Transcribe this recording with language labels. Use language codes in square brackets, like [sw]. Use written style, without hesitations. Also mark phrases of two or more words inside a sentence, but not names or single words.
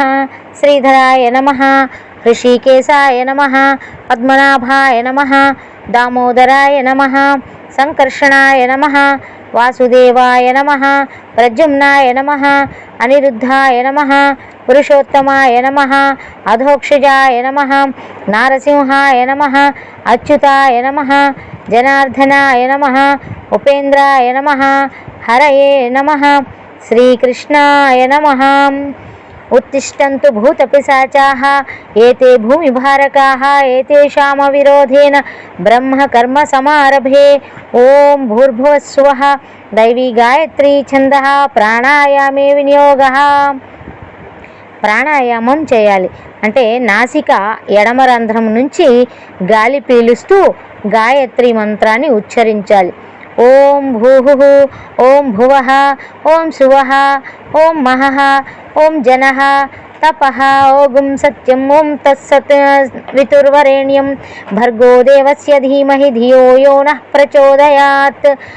[sa] శ్రీధరాయ నమః, హృషికేశాయ నమః, పద్మనాభాయ నమః, దామోదరాయ నమః, సంకర్షణాయ నమః, వాసుదేవాయ నమః, ప్రద్యుమ్నాయ నమః, అనిరుద్ధాయ నమః, పురుషోత్తమాయ నమః, అధోక్షజాయ నమః, నారసింహాయ నమః, అచ్యుతాయ నమః, జనార్దనాయ నమః, ఉపేంద్రాయ నమః, హరయే నమః, శ్రీకృష్ణాయ నమః. उत्तिष्ठन्तु भूतपिशाचाः एते भूमिभारकाः एतेषामविरोधेन ब्रह्मकर्मसमारभे. ओं भूर्भुवस्सुवः. दैवी गायत्री छन्दः ప్రాణాయామే వినియోగः. [te] ప్రాణాయామం చేయాలి అంటే నాసిక ఎడమ రంధ్రం నుంచి గాలి పీలుస్తూ గాయత్రి మంత్రాన్ని ఉచ్చరించాలి. [sa] ఓం భూః, ఓం భువః, ఓం సువః, ఓం మహః, ఓం జనః, తపః, ఓం సత్యం, ఓం తత్సత్ వితుర్వరేణ్యం భర్గో దేవస్య ధీమహి ధియో యో నః ప్రచోదయాత్.